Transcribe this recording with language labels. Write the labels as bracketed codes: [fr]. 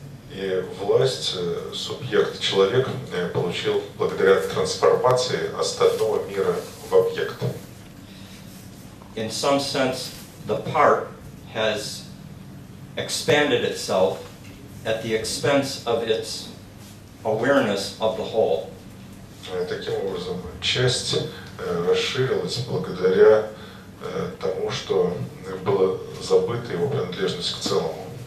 [ru] И власть субъект человек получил благодаря трансформации остального мира в объект. [en] In some sense, the part has expanded itself at the expense of its awareness of the whole. [ru] Таким образом, часть расширилась благодаря тому, что было забыто его принадлежность к целому.